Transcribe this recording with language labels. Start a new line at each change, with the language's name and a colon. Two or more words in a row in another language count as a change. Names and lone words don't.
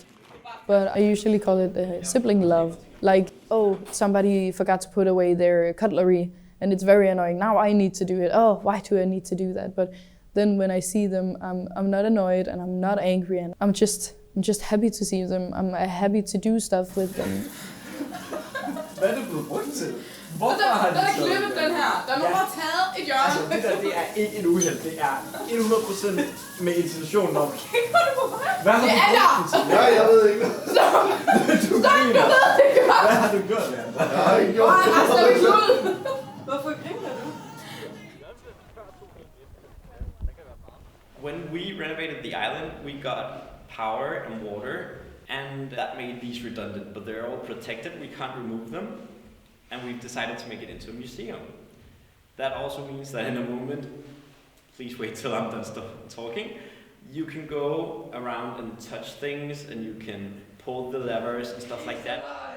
English: But I usually call it sibling love. Like, oh, somebody forgot to put away their cutlery and it's very annoying. Now I need to do it. Oh, why do I need to do that? But then when I see them, I'm not annoyed and I'm not angry, and I'm just happy to see them. I'm happy to do stuff with them.
Danish: Hvad er det blevet brugt til? Hvorfor har de klippet den her? Der er nogen, der har taget et hjørne. Altså, det der, det er ikke et uheld. Det er 100% med intentionen om. Kigger du på mig? Hvad har du brugt den til? Ja, jeg ved ikke. Stop, du ved det godt. Hvad har du gjort, Leander? Jeg har ikke gjort det. Resten af klud. Hvorfor griner du?
English: When we renovated the island, we got power and water, and that made these redundant, but they're all protected. We can't remove them, and we've decided to make it into a museum. That also means that in a moment, please wait till I'm done talking, you can go around and touch things, and you can pull the levers and stuff like that.